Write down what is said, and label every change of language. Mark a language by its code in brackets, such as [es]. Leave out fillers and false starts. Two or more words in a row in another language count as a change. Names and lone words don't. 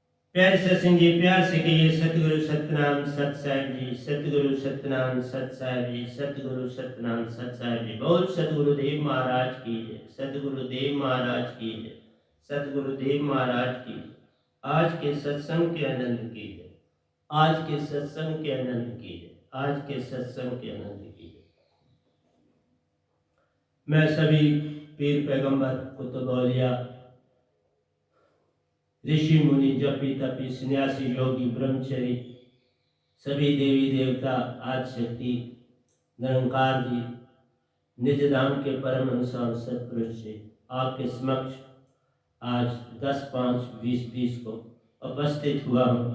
[hi] प्यारे सत्संग जी, प्यार से कहिए सतगुरु सतनाम सत साहिब जी, सतगुरु सतनाम सत साहिब जी, सतगुरु सतनाम सत साहिब जी। बोल सतगुरुदेव महाराज की जय, सतगुरुदेव महाराज की जय, सतगुरुदेव महाराज की जय। आज के सत्संग के आनंद की जय, आज के सत्संग के आनंद की जय, आज के सत्संग के आनंद की जय। मैं सभी पीर पैगंबर कुतुब औलिया, ऋषि मुनि, जपी तपी, सन्यासी, योगी, ब्रह्मचरी, सभी देवी देवता, आदि शक्ति, निरंकार जी, निज धाम के परम हंस और सत्पुरुष जी, आपके समक्ष आज 10/5/2020 को उपस्थित हुआ हूँ।